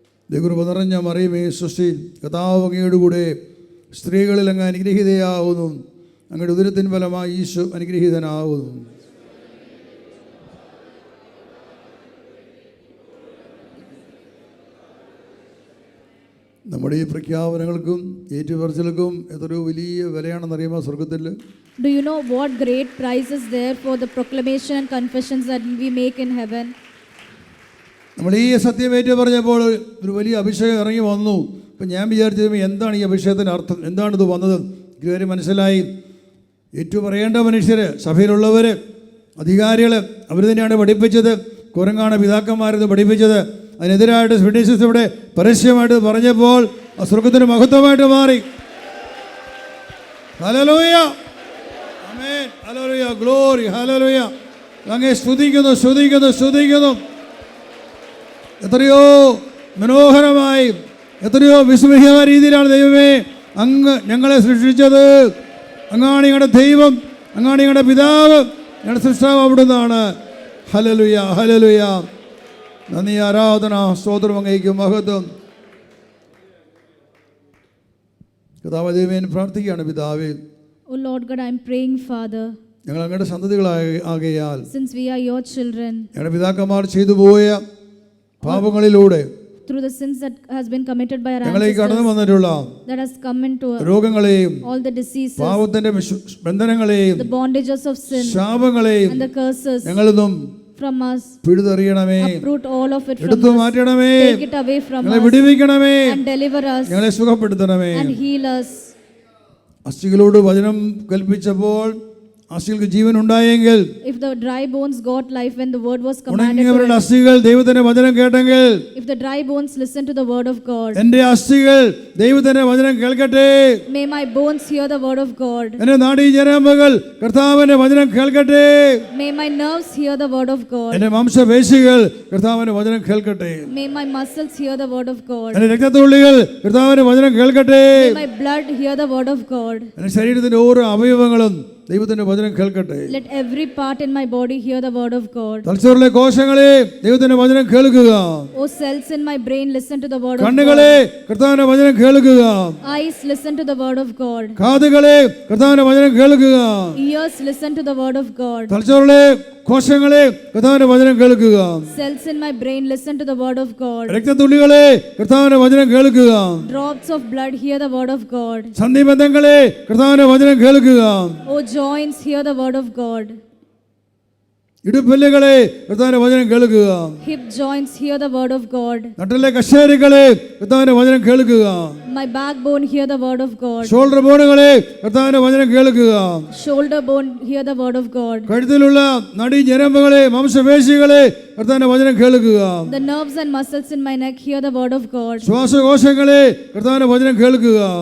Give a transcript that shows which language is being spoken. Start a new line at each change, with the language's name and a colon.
Malayalam: ദൈവകൃപ നിറഞ്ഞ മറിയമേ സൃഷ്ടി, കർത്താവ് അങ്ങയുടെ കൂടെ സ്ത്രീകളിൽ അങ്ങ് അനുഗ്രഹീതയാവുന്നു, അങ്ങയുടെ ഉദരത്തിൻ ഫലമായി ഈശോ അനുഗ്രഹീതനാവുന്നു. നമ്മുടെ ഈ പ്രഖ്യാപനങ്ങൾക്കും ഏറ്റുപറച്ചിലുകൾക്കും എത്രയോ വലിയ വിലയാണെന്നറിയുമോ സ്വർഗത്തിൽ?
English: Do you know what great price is there for the proclamation and confessions that we make in heaven?
Malayalam: നമ്മൾ ഈ സത്യം ഏറ്റു പറഞ്ഞപ്പോൾ ഒരു വലിയ അഭിഷേകം ഇറങ്ങി വന്നു. ഇപ്പം ഞാൻ വിചാരിച്ചത് എന്താണ് ഈ അഭിഷേകത്തിൻ്റെ അർത്ഥം, എന്താണിത് വന്നത്? ഇതുവരെ മനസ്സിലായി. ഏറ്റു പറയേണ്ട മനുഷ്യർ, സഭയിലുള്ളവർ, അധികാരികൾ, അവർ തന്നെയാണ് പഠിപ്പിച്ചത്. കുരങ്ങാണ് പിതാക്കന്മാരെന്ന് പഠിപ്പിച്ചത്. അതിനെതിരായിട്ട് വിറ്റ്നസസ് ഇവിടെ പരസ്യമായിട്ട് പറഞ്ഞപ്പോൾ ആ സ്വർഗത്തിന് മഹത്വമായിട്ട് മാറി. ഹല്ലേലൂയ, ആമേൻ, ഹല്ലേലൂയ, ഗ്ലോറി, ഹല്ലേലൂയ. അങ്ങേ സ്തുതിക്കുന്നു, സ്തുതിക്കുന്നു, സ്തുതിക്കുന്നു. എത്രയോ മനോഹരമായി, എത്രയോ വിസ്മയമായ രീതിയിലാണ് ദൈവമേ അങ്ങ് ഞങ്ങളെ സൃഷ്ടിച്ചത്. അങ്ങാണ് ഞങ്ങളുടെ ദൈവം, അങ്ങാണ് ഞങ്ങളുടെ പിതാവ്, ഞങ്ങളുടെ സൃഷ്ടാവ് അവിടുന്നാണ്. Hallelujah, hallelujah. നന്ദി, ആരാധന, സ്തോത്രം, അങ്ങേക്ക് മഹത്വം. കർത്താവേ, ദൈവമേ പ്രാർത്ഥിക്കുകയാണ്. പിതാവേ,
English: Oh Lord God, I am praying, Father,
Malayalam: ഞങ്ങൾ അങ്ങയുടെ സന്തതികളാകയാൽ
English: since we are your children,
Malayalam: ഞങ്ങളുടെ പിതാക്കന്മാർ ചെയ്തു പോയ പാപങ്ങളിലൂടെ
English: through the sins that has been committed by our
Malayalam: ഞങ്ങളെ കടന്നു
English: ancestors,
Malayalam: വന്നിട്ടുള്ള
English: that has come into
Malayalam: രോഗങ്ങളെയും
English: all the diseases,
Malayalam: പാപത്തിന്റെ ബന്ധനങ്ങളെയും
English: the bondages of sin
Malayalam: ശാപങ്ങളെയും
English: and the curses
Malayalam: ഞങ്ങളിന്നും
English: from us,
Malayalam: പിഴുതെറിയണമേ,
English: uproot all of it from
Malayalam: എടുത്തു
English: us,
Malayalam: മാറ്റണമേ,
English: take it away from
Malayalam: ഞങ്ങളെ
English: us
Malayalam: വിടുവിക്കണമേ,
English: and deliver us
Malayalam: ഞങ്ങളെ സുഖപ്പെടുത്തണമേ.
English: and heal us.
Malayalam: അസ്ഥികളോട് വചനം കൽപ്പിച്ചപ്പോൾ അസ്ഥികൾക്ക് ജീവൻ ഉണ്ടായെങ്കിൽ,
English: If the dry bones got life when the word was commanded to
Malayalam: ഉണങ്ങിയവരുടെ
English: it,
Malayalam: അസ്ഥികൾ ദൈവത്തിന്റെ വചനം കേട്ടെങ്കിൽ,
English: if the dry bones listen to the word of God,
Malayalam: എന്റെ അസ്ഥികൾ ദൈവത്തിന്റെ വചനം കേൾക്കട്ടെ.
English: may my bones hear the word of God,
Malayalam: എന്റെ നാഡീഞരമ്പുകൾ കർത്താവിന്റെ വചനം കേൾക്കട്ടെ.
English: may my nerves hear the word of God,
Malayalam: എന്റെ മാംസപേശികൾ കർത്താവിന്റെ വചനം കേൾക്കട്ടെ.
English: may my muscles hear the word of God,
Malayalam: എന്റെ രക്തത്തുള്ളികൾ കർത്താവിന്റെ വചനം കേൾക്കട്ടെ.
English: may my blood hear the word of God,
Malayalam: എന്റെ ശരീരത്തിന്റെ ഓരോ അവയവങ്ങളും ദൈവത്തിന്റെ വചനം കേൾക്കട്ടെ.
English: Let every part in my body hear the word of God.
Malayalam: തലച്ചോറിലെ കോശങ്ങളെ ദൈവത്തിന്റെ വചനം കേൾക്കുക.
English: O cells in my brain, listen to the word of
Malayalam: കണ്ണുകളെ
English: God.
Malayalam: കർത്താവിന്റെ വചനം കേൾക്കുക.
English: Eyes, listen to the word of God.
Malayalam: കാതുകളെ കർത്താവിന്റെ വചനം കേൾക്കുക.
English: Ears, listen to the word of God.
Malayalam: തലച്ചോറിലെ കോശങ്ങളെ കർത്താവിന്റെ വചനം കേൾക്കുക.
English: Cells in my brain, listen to the word of God.
Malayalam: രക്തത്തുള്ളികളെ കർത്താവിന്റെ വചനം കേൾക്കുക.
English: Drops of blood, hear the word of God.
Malayalam: സന്ധിബന്ധങ്ങളെ കർത്താവിന്റെ വചനം കേൾക്കുക.
English: O joints, hear the word of God.
Malayalam: ഇടുപ്പല്ലുകളെ കർത്താവിന്റെ വചനം കേൾക്കുക.
English: Hip joints, hear the word of God.
Malayalam: നട്ടിലെ കശേരുകളെ കർത്താവിന്റെ വചനം കേൾക്കുക.
English: My backbone, hear the word of God.
Malayalam: Shoulder ബോണുകളെ കർത്താവിന്റെ വചനം കേൾക്കുക.
English: Shoulder bone, hear the word of God.
Malayalam: കഴുത്തിലുള്ള നടി ഞരമ്പുകളെ മാംസപേശികളെ കർത്താവിന്റെ വചനം കേൾക്കുക.
English: The nerves and muscles in my neck, hear the word of God.
Malayalam: ശ്വാസകോശങ്ങളെ കർത്താവിന്റെ വചനം കേൾക്കുക.